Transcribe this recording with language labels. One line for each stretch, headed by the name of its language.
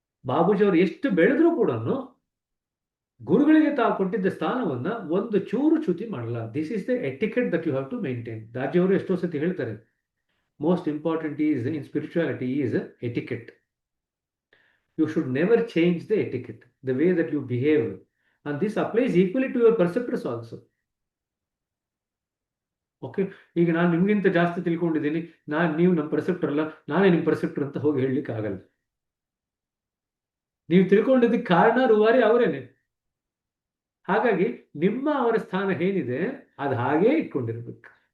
Kannada: ಬಾಬೂಜಿ ಅವರು ಎಷ್ಟು ಬೆಳೆದ್ರೂ ಕೂಡ ಗುರುಗಳಿಗೆ ತಾವು ಕೊಟ್ಟಿದ್ದ ಸ್ಥಾನವನ್ನ ಒಂದು ಚೂರು ಚ್ಯುತಿ ಮಾಡಲ್ಲ.
English: This is the etiquette that you have to maintain.
Kannada: Daji ಅವರು ಎಷ್ಟೋ ಸತಿ ಹೇಳ್ತಾರೆ,
English: Most important is in spirituality is etiquette. You should never change the etiquette, the way that you behave. And this applies equally to your perceptors also. Okay?
Kannada: ಈಗ ನಾನು ನಿಮ್ಗಿಂತ ಜಾಸ್ತಿ ತಿಳ್ಕೊಂಡಿದ್ದೀನಿ, ನೀವು ನಮ್ಮ ಪರ್ಸೆಪ್ಟರ್ ಅಲ್ಲ, ನಾನೇ ನಿಮ್ಮ ಪರ್ಸೆಪ್ಟರ್ ಅಂತ ಹೋಗಿ ಹೇಳಲಿಕ್ಕೆ ಆಗಲ್ಲ. ನೀವು ತಿಳ್ಕೊಂಡಿದ್ದಕ್ಕೆ ಕಾರಣ ರೂವಾರಿ ಅವರೇನೆ. ಹಾಗಾಗಿ ನಿಮ್ಮ ಅವರ ಸ್ಥಾನ ಏನಿದೆ ಅದು ಹಾಗೇ ಇಟ್ಕೊಂಡಿರ್ಬೇಕು.